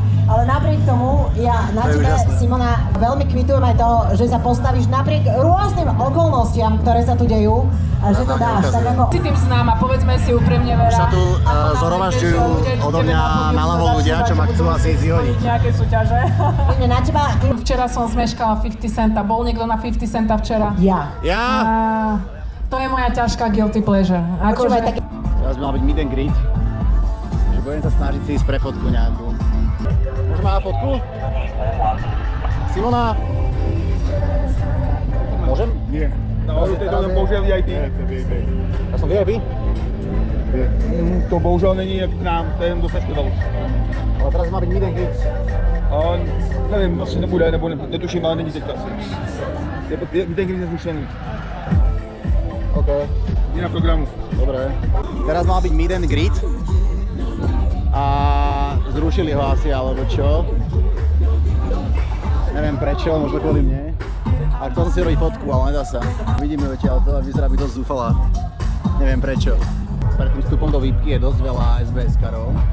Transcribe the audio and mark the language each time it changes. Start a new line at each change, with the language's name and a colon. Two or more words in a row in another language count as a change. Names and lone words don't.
Slovak: Ale napriek tomu, ja na tebe, Simona, veľmi kvitujem aj to, že sa postavíš napriek rôznym okolnostiam, ktoré sa tu dejú, a že to dáš tak ako... si tým známa, povedzme si úprimne, Vera. Sa tu zhromažďujú odo mňa naľavo ľudia, čo ma chcú asi vyhodiť. Nejaké súťaže. Na teba... Včera som zmeškala 50 centa. Bol niekto na 50 centa včera? Ja. Ja? To je moja ťažká
English: guilty pleasure.
Slovak: Počúvaj, tak... Teraz by mal byť
English: meet and greet.
Slovak: Že budem sa snažiť si ísť pre fotku nejakú. Môžem mať fotku? Simona? Môžem? Nie.
Czech: Nahoru to je bohužel VIP.
Slovak: Ja som VIP?
Czech: To bohužel není k nám, to je jen do festivalu.
Slovak: Ale teraz má byť
English: meet and greet.
Czech: A nevím, asi nebude, nebo netuším, ale není teď asi.
English: Meet and greet
Slovak: je zrušený. OK.
Czech: Je na programu.
Slovak: Dobre. Teraz mal byť
English: meet and greet.
Slovak: A zrušili ho asi, alebo čo. Neviem prečo, možno kvôli mne. Ale chcel som si robiť fotku, ale nedá sa. Vidíme ju ale to vyzerá byť dosť zúfalá. Neviem prečo. Pred tým vstupom do výpky je dosť veľa SBS-karov.